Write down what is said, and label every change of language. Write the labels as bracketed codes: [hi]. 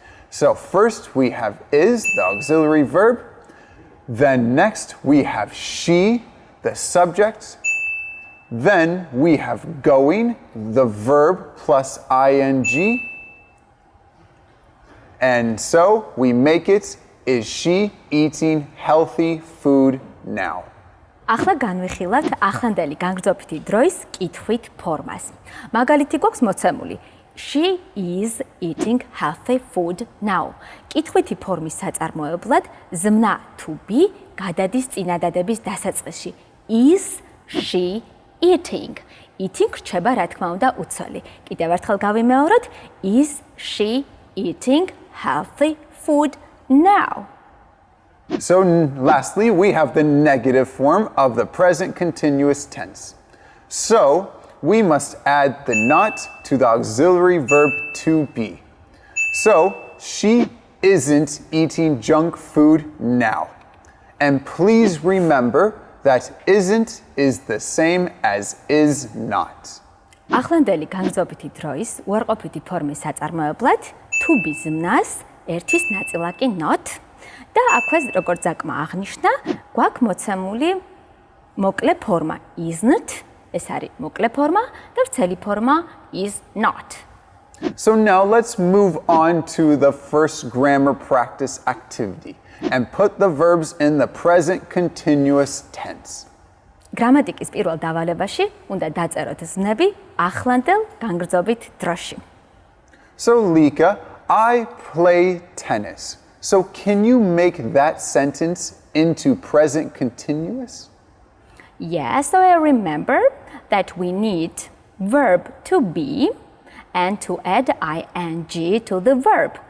[en] So first we have is, the auxiliary verb. Then next we have she, the subject. Then we have going, the verb plus ing. And so we make it, is she eating healthy food now? [ka] ახლა განვიხილავთ ახლანდელი განგრძობითი დროის კითხვით ფორმას. მაგალითი გვაქვს მოცემული. [en] She is eating healthy food now. [ka] კითხვითი ფორმის საწარმოებლად ზმნა to be გადადის წინადადების დასაწყისში. [en] Is she eating? Eating [ka] რჩება რა თქმა უნდა უცველი. კიდევ ერთხელ გავიმეოროთ. [en] Is she eating healthy food now? So lastly, we have the negative form of the present continuous tense. So we must add the not to the auxiliary verb to be. So she isn't eating junk food now. And please remember that isn't is the same as is not. [ka] ახლანდელი განგრძობითი დროის უარყოფითი ფორმის საწარმოებლად to be ზმნას ერთვის ნაწილაკი not და აქვე როგორც ზაკმა აღნიშნა, გვაქვს მოცემული მოკლე ფორმა isn't, ეს არის მოკლე ფორმა და ვრცელი ფორმა is not. [en] So now let's move on to the first grammar practice activity and put the verbs in the present continuous tense. [ka] გრამატიკის პირველ დავალებაში უნდა დაწეროთ ზმნები ახლანდელ განგრძობით დროში. [en] So Lika, I play tennis. So can you make that sentence into present continuous? Yes, so I remember that we need verb to be and to add ing to the verb.